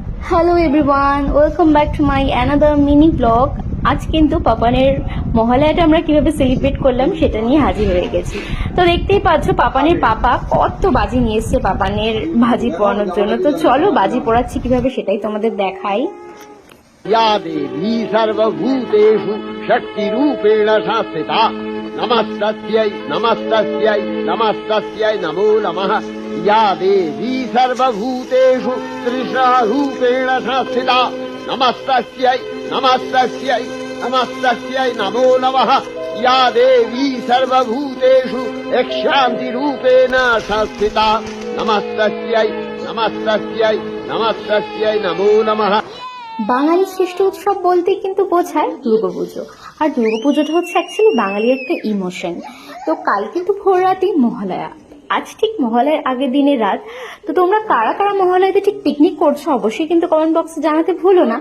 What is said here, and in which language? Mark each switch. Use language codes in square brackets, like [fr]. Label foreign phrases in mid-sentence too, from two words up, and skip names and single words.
[en] Hello everyone, welcome back to my another mini blog. [bn] আজ কিন্তু পাপানের মহালয়াটা আমরা কিভাবে সেলিব্রেট করলাম সেটা নিয়ে হাজির হয়ে গেছি। তো দেখতেই পাচ্ছ পাপানের পাপা কত বাজি নিয়ে এসছে পাপানের বাজি পোড়ানোর জন্য। তো চলো বাজি পোড়াচ্ছি কিভাবে সেটাই তোমাদের দেখাই। [sa] या देवी सर्वभूतेषु शक्तिरूपेण संस्थिता नमस्तस्यै नमस्तस्यै नमस्तस्यै नमो नमः। या देवी सर्वभूतेषु त्रिशूपेण संस्थिता नमस्तस्यै नमस्तस्यै नमस्तस्यै नमो नमः। या देवी सर्वभूतेषु शान्तिरूपेण संस्थिता नमस्तस्यै नमस्तस्यै नमस्तस्यै नमो नमः। [bn] বাঙালির শ্রেষ্ঠ উৎসব বলতে কিন্তু বোঝায় দুর্গাপুজো। আর দুর্গাপুজোটা হচ্ছে অ্যাকচুয়ালি বাঙালির একটা ইমোশন। তো কাল কিন্তু ভোর রাতে মহালয়া, আজ ঠিক মহালয়ার আগের দিনের রাত। তো তোমরা কারা কারা মহালয়াতে ঠিক পিকনিক করছো অবশ্যই কিন্তু [en] comment box [bn] জানাতে ভুলো না।